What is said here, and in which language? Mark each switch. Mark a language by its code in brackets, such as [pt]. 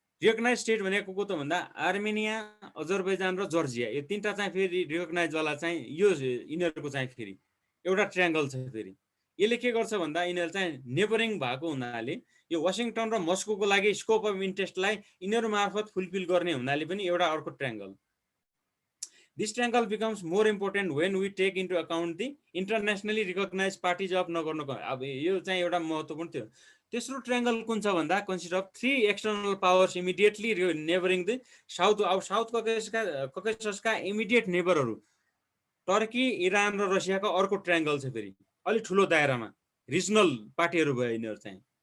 [ne] Recognise state भनेको को त भन्दा आर्मेनिया, अजरबैजान र जर्जिया, यो 3टा चाहिँ फेरि रिकग्नाइजवाला चाहिँ यो यिनीहरूको चाहिँ फेरि एउटा ट्रायङ्गल छ। फेरि यसले के गर्छ भन्दा यिनीहरू चाहिँ नेबरिङ भएको हुनाले यो वासिङटन र मस्कोको लागि स्कोप अफ इन्ट्रेस्टलाई यिनीहरू मार्फत फुलफिल गर्ने हुनाले पनि एउटा अर्को triangle. [en] This triangle becomes more important when we take into account the internationally recognized parties of Nagorno Karabakh। [ne] अब यो चाहिँ एउटा महत्त्वपूर्ण थियो। तेस्रो ट्रायङ्गल कुन छ भन्दा [en] Consist of 3 external powers immediately neighbouring the south. [ne] अब साउथ ककेससका इमिडिएट नेबरहरू टर्की, इरान र रसियाको अर्को ट्रायङ्गल छ। फेरि अलि ठुलो दायरामा रिजनल पार्टीहरू भयो यिनीहरू चाहिँ।